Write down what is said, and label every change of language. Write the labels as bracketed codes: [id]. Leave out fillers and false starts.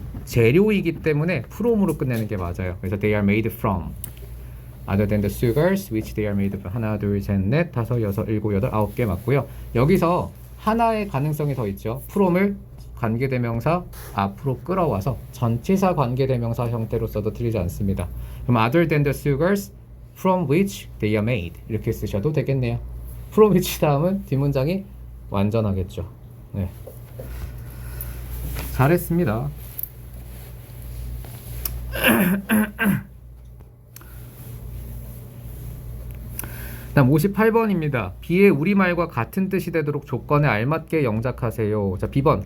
[ko] 재료이기 때문에 from으로 끝내는 게 맞아요. 그래서 [en] they are made from other than the sugars which they are made from. [ko] 하나, 둘, 셋, 넷, 다섯, 여섯, 일곱, 여덟, 아홉 개 맞고요. 여기서 하나의 가능성이 더 있죠. from을 관계대명사 앞으로 끌어와서 전치사 관계대명사 형태로 써도 틀리지 않습니다. 그럼 [en] other than the sugars from which they are made [ko] 이렇게 쓰셔도 되겠네요. from which 다음은 뒷문장이 완전하겠죠. 네. 잘했습니다. 다음 58번입니다. B의 우리말과 같은 뜻이 되도록 조건에 알맞게 영작하세요. 자, B번.